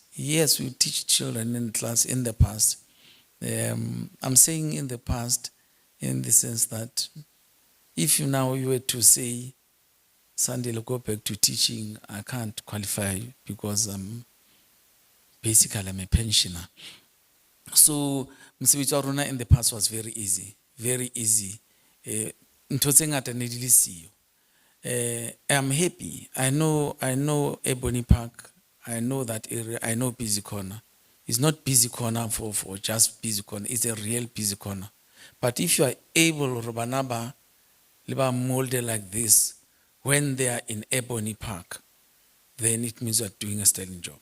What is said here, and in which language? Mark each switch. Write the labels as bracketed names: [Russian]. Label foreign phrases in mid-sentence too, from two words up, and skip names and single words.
[English] Yes, we teach children in class in the past. I'm saying in the past in the sense that if you were to say, Sunday, go back to teaching, I can't qualify because basically I'm a pensioner. So [Southern Sotho] msebithi wa rona [English] in the past was very easy. [Southern Sotho] Ntho tse ngata ne di le siyo. [English] I'm happy. I know Ebony Park. I know that area. I know Busy Corner. It's not Busy Corner for just Busy Corner. It's a real Busy Corner. But if you are able, Robanaba, liba molded like this, when they are in Ebony Park, then it means you are doing a sterling job.